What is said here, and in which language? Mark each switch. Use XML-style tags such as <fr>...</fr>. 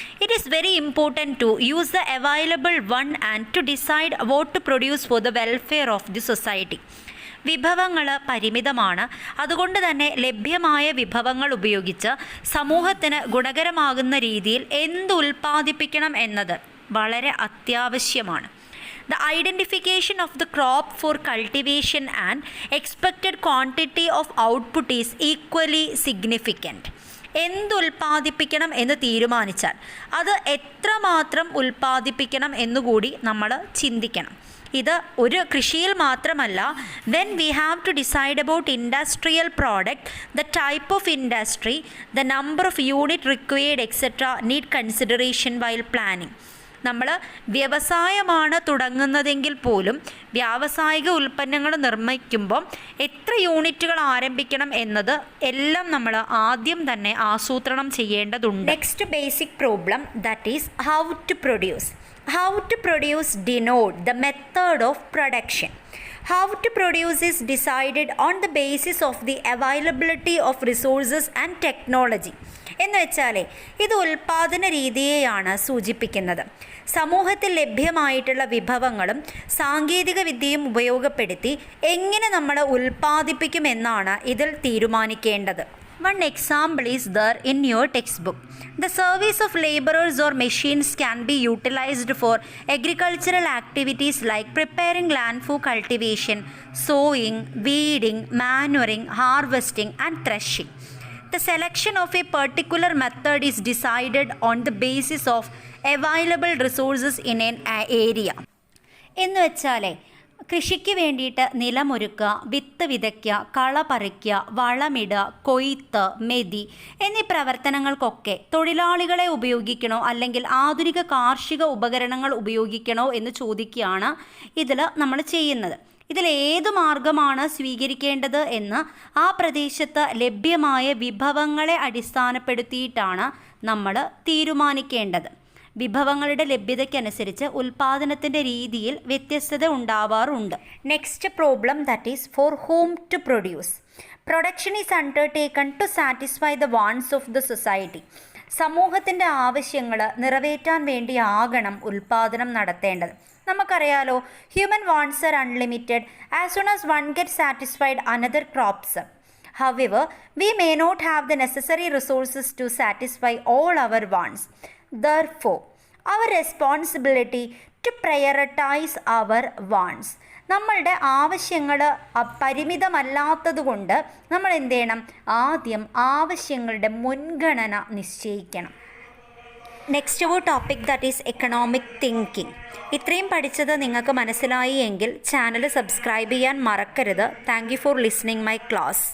<en>It is very important to use the available one and to decide what to produce for the welfare of the society.</en> <ml>വിഭവങ്ങൾ പരിമിതമാണ്. അതുകൊണ്ട് തന്നെ ലഭ്യമായ വിഭവങ്ങൾ ഉപയോഗിച്ച് സമൂഹത്തിന് ഗുണകരമാകുന്ന രീതിയിൽ എന്ത് ഉൽപ്പാദിപ്പിക്കണം എന്നത് വളരെ അത്യാവശ്യമാണ്.</ml> <en>The identification of the crop for cultivation and expected quantity of output is equally significant.</en> <ml>എന്തുൽപ്പാദിപ്പിക്കണം എന്ന് തീരുമാനിച്ചാൽ അത് എത്രമാത്രം ഉൽപ്പാദിപ്പിക്കണം എന്നുകൂടി നമ്മൾ ചിന്തിക്കണം. ഇത് ഒരു കൃഷിയിൽ മാത്രമല്ല.</ml> <en>When we have to decide about industrial product, the type of industry, the number of unit required etcetera need consideration while planning.</en> <ml>നമ്മൾ വ്യവസായമാണ് തുടങ്ങുന്നതെങ്കിൽ പോലും വ്യാവസായിക ഉൽപ്പന്നങ്ങൾ നിർമ്മിക്കുമ്പോൾ എത്ര യൂണിറ്റുകൾ ആരംഭിക്കണം എന്നത് എല്ലാം നമ്മൾ ആദ്യം തന്നെ ആസൂത്രണം ചെയ്യേണ്ടതുണ്ട്.</ml> <en>Next basic problem, that is how to produce. How to produce denote the method of production. How to produce is decided on the basis of the availability of resources and technology.</en> <ml>എന്ന് വെച്ചാൽ ഇത് ഉൽപ്പാദന രീതിയെയാണ് സൂചിപ്പിക്കുന്നത്. സമൂഹത്തിൽ ലഭ്യമായിട്ടുള്ള വിഭവങ്ങളും സാങ്കേതിക വിദ്യയും ഉപയോഗപ്പെടുത്തി എങ്ങനെ നമ്മൾ ഉൽപ്പാദിപ്പിക്കുമെന്നാണ് ഇതിൽ തീരുമാനിക്കേണ്ടത്.</ml> <en>One example is there in your textbook. The service of laborers or machines can be utilized for agricultural activities like preparing land for cultivation, sowing, weeding, manuring, harvesting and threshing. The selection of a particular method is decided on the basis of available resources in an area.</en> <ml>എന്ന് വെച്ചാൽ കൃഷിക്ക് വേണ്ടിയിട്ട് നിലമൊരുക്കുക, വിത്ത് വിതയ്ക്കുക, കള പറിക്കുക, വളമിടുക, കൊയ്ത്ത്, മെതി എന്നീ പ്രവർത്തനങ്ങൾക്കൊക്കെ തൊഴിലാളികളെ ഉപയോഗിക്കണോ അല്ലെങ്കിൽ ആധുനിക കാർഷിക ഉപകരണങ്ങൾ ഉപയോഗിക്കണോ എന്ന് ചോദിക്കുകയാണ് ഇതിൽ നമ്മൾ ചെയ്യുന്നത്. ഇതിലേത് മാർഗമാണ് സ്വീകരിക്കേണ്ടത് എന്ന് ആ പ്രദേശത്ത് ലഭ്യമായ വിഭവങ്ങളെ അടിസ്ഥാനപ്പെടുത്തിയിട്ടാണ് നമ്മൾ തീരുമാനിക്കേണ്ടത്. വിഭവങ്ങളുടെ ലഭ്യതയ്ക്കനുസരിച്ച് ഉൽപ്പാദനത്തിൻ്റെ രീതിയിൽ വ്യത്യസ്തത ഉണ്ടാവാറുണ്ട്.</ml> <en>Next problem, that is for whom to produce. Production is undertaken to satisfy the wants of the society.</en> <ml>സമൂഹത്തിൻ്റെ ആവശ്യങ്ങൾ നിറവേറ്റാൻ വേണ്ടിയാകണം ഉൽപ്പാദനം നടത്തേണ്ടത്. നമുക്കറിയാലോ,</ml> <en>Human wants are unlimited. As soon as one get satisfied another crops. However, we may not have the necessary resources to satisfy all our wants. Therefore, our responsibility to prioritize our wants.</en> <ml>നമ്മളുടെ ആവശ്യങ്ങൾ പരിമിതമല്ലാത്തത് കൊണ്ട് നമ്മൾ എന്ത് ചെയ്യണം? ആദ്യം ആവശ്യങ്ങളുടെ മുൻഗണന നിശ്ചയിക്കണം. Next ഒരു topic</ml> <en>That is economic thinking.</en> <ml>ഇത്രയും പഠിച്ചത് നിങ്ങൾക്ക് മനസ്സിലായി എങ്കിൽ ചാനൽ സബ്സ്ക്രൈബ് ചെയ്യാൻ മറക്കരുത്.</ml> <en>Thank you for listening my class.</en>